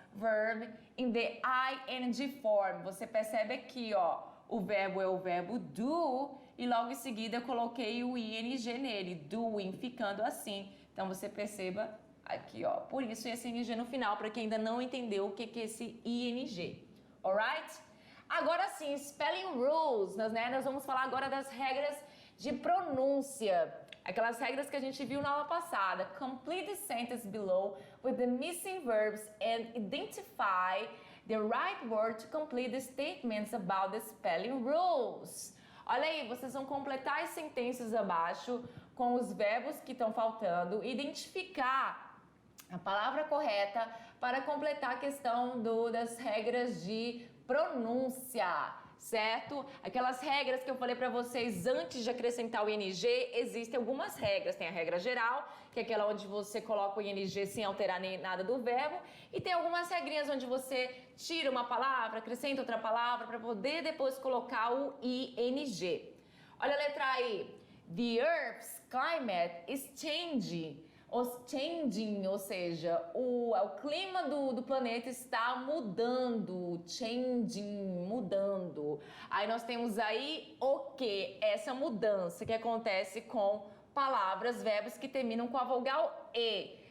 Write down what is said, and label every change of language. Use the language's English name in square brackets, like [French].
[English] Verb in the ing form. [Portuguese] Você percebe aqui, ó, o verbo é o verbo do e logo em seguida eu coloquei o ing nele, doing, ficando assim. Então você perceba aqui, ó, por isso esse ing no final, para quem ainda não entendeu o que é esse ing. [English] Alright? [Portuguese] Agora sim, [English] spelling rules, [Portuguese] nós vamos falar agora das regras de pronúncia. Aquelas regras que a gente viu na aula passada. [English] Complete the sentence below with the missing verbs and identify the right word to complete the statements about the spelling rules. [Portuguese] Olha aí, vocês vão completar as sentenças abaixo com os verbos que estão faltando, identificar a palavra correta para completar a questão das regras de pronúncia, certo? Aquelas regras que eu falei para vocês antes de acrescentar o ing, existem algumas regras. Tem a regra geral, que é aquela onde você coloca o ing sem alterar nem nada do verbo, e tem algumas regrinhas onde você tira uma palavra, acrescenta outra palavra para poder depois colocar o ing. Olha a letra aí. [English] The Earth's climate is changing. [Portuguese] Ou seja, o clima do planeta está mudando, changing, mudando. Aí nós temos aí o que? Essa mudança que acontece com palavras, verbos que terminam com a vogal E.